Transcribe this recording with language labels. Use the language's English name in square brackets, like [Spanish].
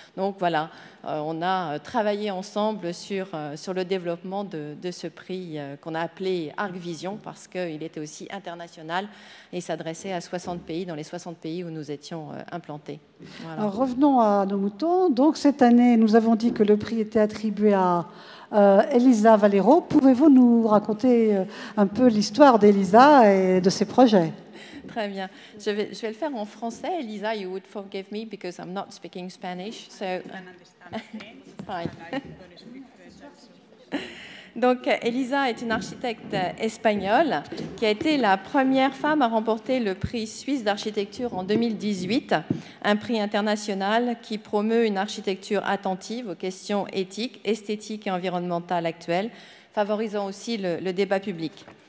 [French] Donc voilà, on a travaillé ensemble sur le développement de ce prix qu'on a appelé Arc Vision parce qu'il était aussi international et s'adressait à 60 pays, dans les 60 pays où nous étions implantés. Voilà. Alors revenons à nos moutons. Donc cette année, nous avons dit que le prix était attribué à Elisa Valero. Pouvez-vous nous raconter un peu l'histoire d'Elisa et de ses projets? Très bien. Je vais le faire en français. [English] Elisa, you would forgive me because I'm not speaking Spanish. So, fine. [French] Donc, Elisa est une architecte espagnole qui a été la première femme à remporter le prix suisse d'architecture en 2018, un prix international qui promeut une architecture attentive aux questions éthiques, esthétiques et environnementales actuelles, favorisant aussi le débat public.